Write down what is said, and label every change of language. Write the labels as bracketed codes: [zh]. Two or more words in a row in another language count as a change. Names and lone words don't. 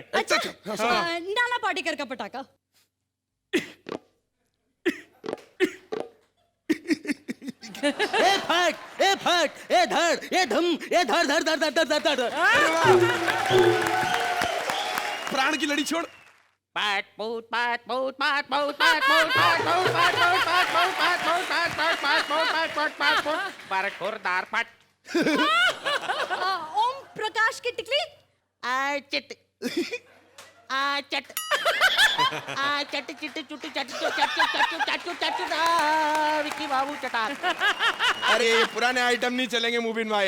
[hi] अच्छा, नाना पाटेकर का पटाखा। ए फट, ए फट, ए धड़, ए धम, ए धड़ धड़ धड़ धड़ धड़ धड़ धड़। प्राण की लड़ी छोड़। पाट पोट पाट पोट पाट पोट पाट पोट पाट पोट पाट पोट पाट पोट पाट पोट पाट पोट पाट पोट पाट पोट पाट पोट पर खुरदार पट। ओम प्रकाश की टिकली। आ चिट आ चट आ चट चिट चुट चट चट चट विक्की बाबू चटार। अरे ये पुराने आइटम नहीं चलेंगे मूविन भाई।